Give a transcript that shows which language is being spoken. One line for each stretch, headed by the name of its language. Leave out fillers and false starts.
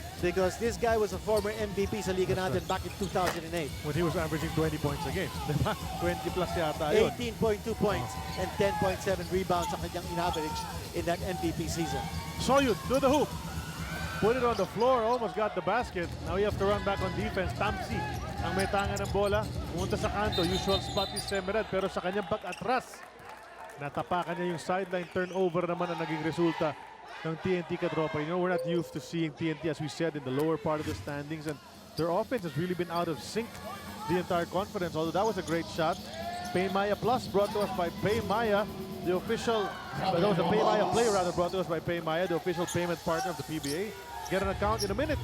English: because this guy was a former MVP
Filipino: sa liga natin
English: back in 2008. When he was averaging 20 points a game.
Filipino: Diba? 20 plus yata yun.
English: 18.2 points and 10.7 rebounds
Filipino: ang kanyang in-average
English: in that MVP season. Soyud to the hoop. Put it on the floor, almost got the basket. Now you have to run back on defense.
Filipino: Tamsi ang may tanga ng bola. Pumunta sa kanto.
English: Usual spot
Filipino: ni Semerad, pero sa kanyang pag-atras, natapakan niya yung sideline. Turnover naman ang naging resulta ng TNT katropa.
English: You know, we're not used to seeing TNT, as we said, in the lower part of the standings, and their offense has really been out of sync the entire conference. Although that was a great shot. Pay Maya Plus brought to us by Pay Maya, the official, that was a Pay Maya play rather, brought to us by Pay Maya, the official payment partner of the PBA. Get an account in a minute.